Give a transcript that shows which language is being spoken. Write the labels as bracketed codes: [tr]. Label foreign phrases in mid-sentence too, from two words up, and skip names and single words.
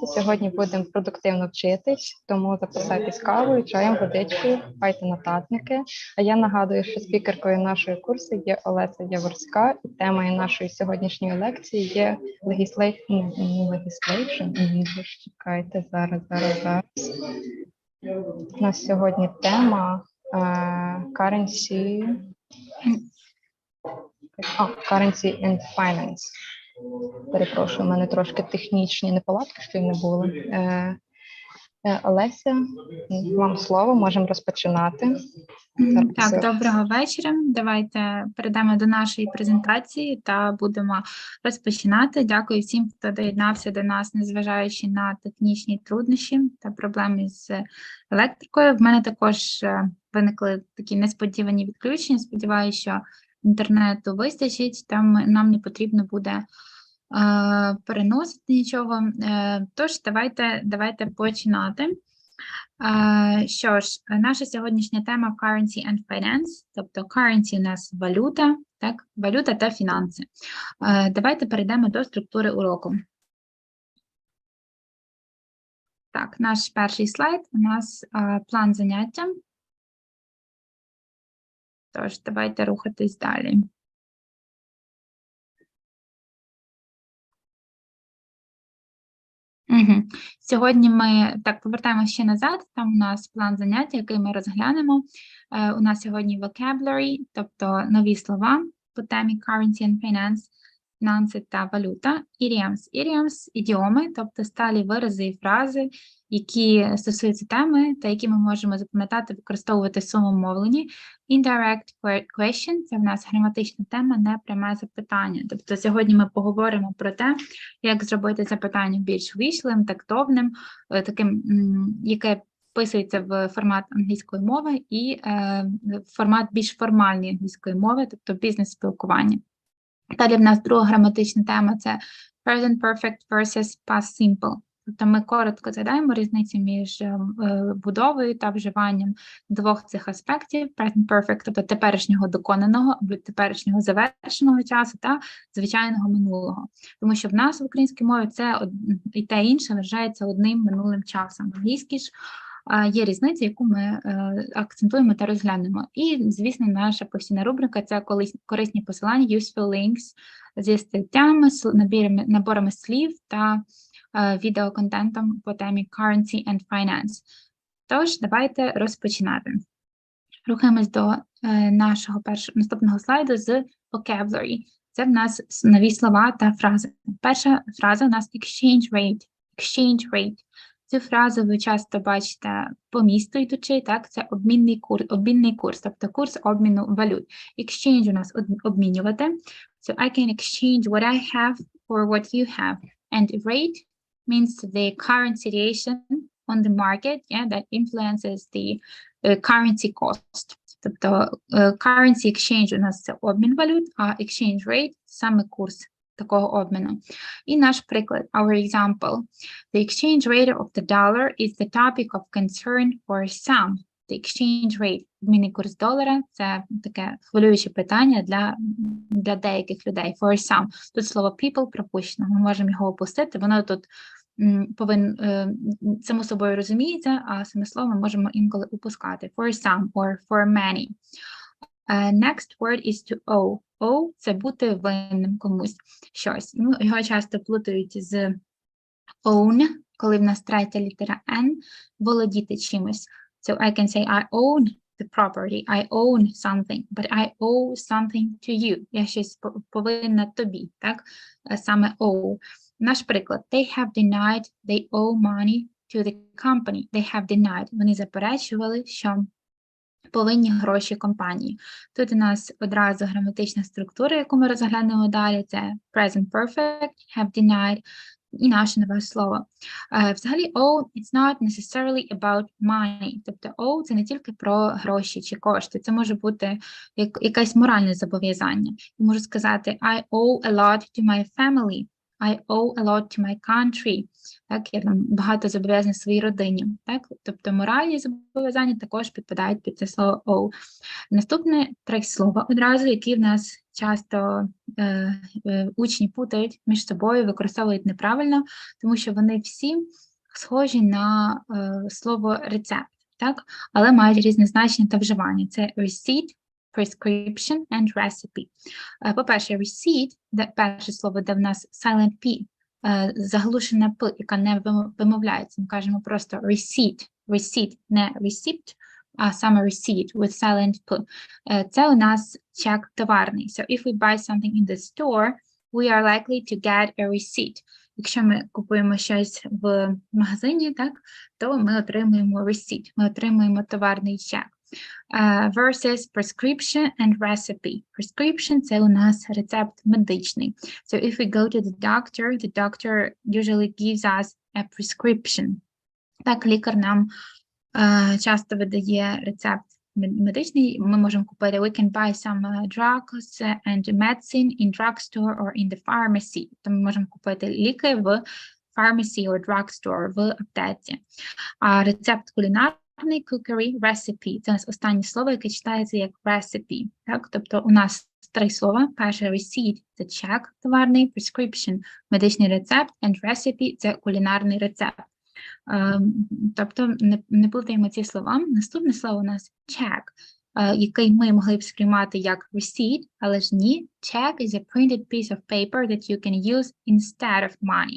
[uk] Сьогодні будемо продуктивно вчитись, тому записайтесь кавою, чаєм, водичкою, купайте нотатники. А я нагадую, що спікеркою нашої курсу є Олеся Яворська, і темою нашої сьогоднішньої лекції є [en] legislation English. [uk] Чекайте, зараз. У нас сьогодні тема [en] currency and finance. [uk] Перепрошую, у мене трошки технічні неполадки, що й не було. Олеся, вам слово, можемо розпочинати. Так, доброго вечора. Давайте перейдемо до нашої презентації та будемо розпочинати. Дякую всім, хто доєднався до нас, незважаючи на технічні труднощі та проблеми з електрикою. В мене також виникли такі несподівані відключення. Сподіваюся, що інтернету вистачить, там нам не потрібно буде переносити нічого. Тож, давайте починати. Що ж, наша сьогоднішня тема [en] currency and finance, [uk] тобто currency у нас валюта, так, валюта та фінанси. Давайте перейдемо до структури уроку. Так, наш перший слайд у нас план заняття. Тож, давайте рухатись далі. Сьогодні ми повертаємося ще назад, там у нас план заняття, який ми розглянемо. У нас сьогодні vocabulary, тобто нові слова по темі [en] currency and finance, [uk] фінанси та валюта. Idioms, ідіоми, тобто сталі вирази і фрази, які стосуються теми та які ми можемо запам'ятати, використовувати в своєму мовленні. [en] Indirect question [uk] – це в нас граматична тема, непряме запитання. Тобто сьогодні ми поговоримо про те, як зробити запитання більш ввічливим, тактовним, таким, яке вписується в формат англійської мови і формат більш формальної англійської мови, тобто бізнес-спілкування. Далі в нас друга граматична тема – це [en] present perfect versus past simple. [uk] Тобто ми коротко згадаємо різницю між будовою та вживанням двох цих аспектів [en] present perfect, [uk] тобто теперішнього доконаного або теперішнього завершеного часу та звичайного минулого. Тому що в нас в українській мові це і те інше вважається одним минулим часом. В англійській ж є різниця, яку ми акцентуємо та розглянемо. І, звісно, наша постійна рубрика – це корисні посилання, [en] useful links [uk] зі статтями, наборами слів та відеоконтентом по темі [en] currency and finance. [uk] Тож, давайте розпочинати. Рухаємось до нашого наступного слайду з vocabulary. Це в нас нові слова та фрази. Перша фраза у нас [en] exchange rate. Exchange rate. [uk] Цю фразу ви часто бачите по місту йдучи, так, це обмінний курс, тобто курс обміну валют. Exchange у нас обмінювати. [en] So I can exchange what I have for what you have. And rate means the current situation on the market, that influences the currency cost. [uk] Тобто [en] currency exchange [uk] у нас це обмін валют, а [en] exchange rate – [uk] саме курс такого обміну. І наш приклад, [en] our example. The exchange rate of the dollar is the topic of concern for some. The exchange rate, [uk] обмінний курс долара – це таке хвилююче питання для деяких людей. [en] For some. [uk] Тут слово people пропущено, ми можемо його опустити, воно тут само собою розуміється, а саме слово ми можемо інколи упускати. [en] For some or for many. Next word is to owe. Owe – [uk] це бути винним комусь щось. Його часто плутають з own, коли в нас третя літера N, володіти чимось. [en] So I can say I own the property, I own something, but I owe something to you. [uk] Я щось повинна тобі, так? Саме owe. Наш приклад. They have denied they owe money to the company. They have denied. Вони заперечували, що повинні гроші компанії. Тут у нас одразу граматична структура, яку ми розглянемо далі. Це [en] present perfect, have denied. [uk] І наше нове слово. Взагалі, [en] owe – it's not necessarily about money. [uk] Тобто, owe – це не тільки про гроші чи кошти. Це може бути якесь моральне зобов'язання. Я можу сказати, [en] I owe a lot to my family. I owe a lot to my country. [uk] Так, я там багато зобов'язаний своїй родині. Так? Тобто, моральні зобов'язання також підпадають під це слово owe. Наступне 3 слова одразу, які в нас часто учні путають між собою, використовують неправильно, тому що вони всі схожі на слово рецепт, так? Але мають різне значення та вживання. Це [en] receipt, prescription and recipe. [uk] По-перше, receipt, перше слово, де в нас [en] silent P, [uk] заглушена П, яка не вимовляється. Ми кажемо просто receipt, не receipt, а саме [en] receipt with silent P. [uk] Це у нас чек товарний. [en] So if we buy something in the store, we are likely to get a receipt. [uk] Якщо ми купуємо щось в магазині, так, то ми отримуємо receipt, ми отримуємо товарний чек. [en] Versus prescription and recipe. [uk] Prescription – це у нас рецепт медичний. [en] So if we go to the doctor usually gives us a prescription. [uk] Так, лікар нам часто видає рецепт медичний, ми можемо купити, [en] we can buy some drugs and medicine in drugstore or in the pharmacy. [uk] Тобто ми можемо купити ліки в [en] pharmacy or drugstore, [uk] в аптеці. А рецепт кулінарний, [en] cookery, recipe. [uk] Це у нас останнє слово, яке читається як recipe. Так? Тобто у нас 3 слова. Перше receipt – це чек товарний, prescription – медичний рецепт, [en] and recipe – [uk] це кулінарний рецепт. Тобто не плутаємо ці слова. Наступне слово у нас check, який ми могли б сприймати як receipt, але ж ні. [en] Check is a printed piece of paper that you can use instead of money.